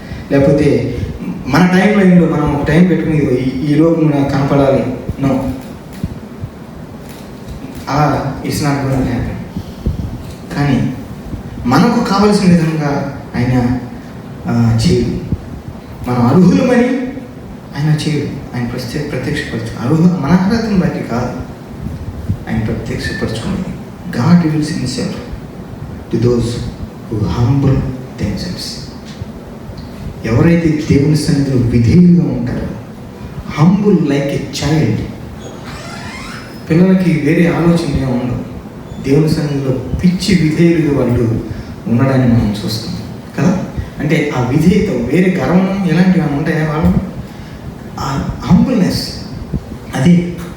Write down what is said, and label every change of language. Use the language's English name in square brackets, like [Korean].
[Telugu] లేకపోతే మన టైం లైన్లో మనం ఒక టైం పెట్టుకుని ఈ లోపల నాకు కనపడాలి, [English] No, it's not going to happen. [Telugu] కానీ మనకు కావలసిన విధంగా ఆయన చేయడు. మనం అర్హులమని ఆయన చేయడు. ఆయన ప్రత్యక్షపరచు మన అర్హతను బట్టి కాదు ఆయన ప్రత్యక్షపరచుకునేది. [English] God reveals himself to those who humble themselves. [Telugu] ఎవరైతే దేవుని సన్నిధిలో విధేయులుగా ఉంటారో, [English] Humble like a child. [Telugu] పిల్లలకి వేరే ఆలోచన ఉండవు. దేవుని సన్నిధిలో పిచ్చి విధేయులుగా వాళ్ళు ఉండడాన్ని మనం చూస్తాం కదా. అంటే ఆ విధేయత, వేరే గర్వం ఇలాంటివి ఏమైనా ఉంటాయా వాళ్ళు? ఆ హంబుల్నెస్ అది.